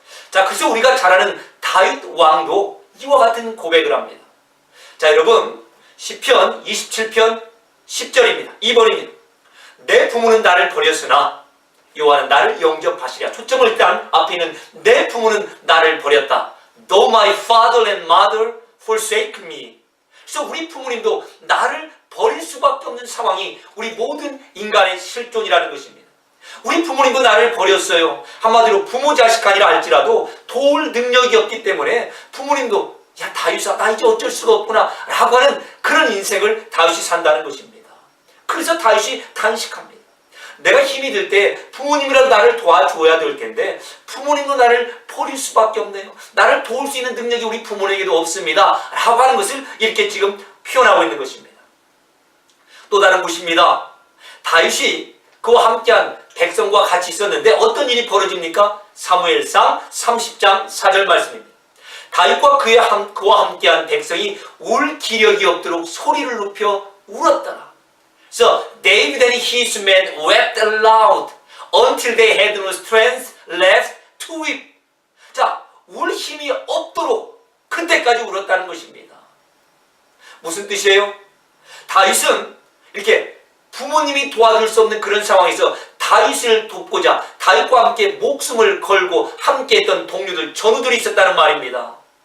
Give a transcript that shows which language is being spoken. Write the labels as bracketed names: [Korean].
[Korean] 자, 그래서 우리가 잘 아는 다윗 왕도 이와 같은 고백을 합니다. 자, 여러분, 시편 27편 10절입니다. 2번입니다. 내 부모는 나를 버렸으나 여호와는 나를 영접하시랴. 초점을 일단 앞에 있는 내 부모는 나를 버렸다. [English] Though my father and mother forsake me. [Korean] 그래서 우리 부모님도 나를 버릴 수밖에 없는 상황이 우리 모든 인간의 실존이라는 것입니다. 우리 부모님도 나를 버렸어요. 한마디로 부모 자식 아니라 할지라도 도울 능력이 없기 때문에 부모님도 야, 다윗아, 나 이제 어쩔 수가 없구나 라고 하는 그런 인생을 다윗이 산다는 것입니다. 그래서 다윗이 탄식합니다. 내가 힘이 들 때 부모님이라도 나를 도와줘야 될 텐데 부모님도 나를 버릴 수밖에 없네요. 나를 도울 수 있는 능력이 우리 부모님에게도 없습니다 라고 하는 것을 이렇게 지금 표현하고 있는 것입니다. 또 다른 곳입니다. 다윗이 그와 함께한 백성과 같이 있었는데 어떤 일이 벌어집니까? 사무엘상 30장 4절 말씀입니다. 다윗과 그와 함께한 백성이 울 기력이 없도록 소리를 높여 울었더라. [English] So David and his men wept aloud until they had no strength left to weep. [Korean] 자, 울 힘이 없도록 그때까지 울었다는 것입니다. 무슨 뜻이에요? 다윗은 이렇게 부모님이 도와줄 수 없는 그런 상황에서 다윗을 돕고자 다윗과 함께 목숨을 걸고 함께했던 동료들, 전우들이 있었다는 말입니다.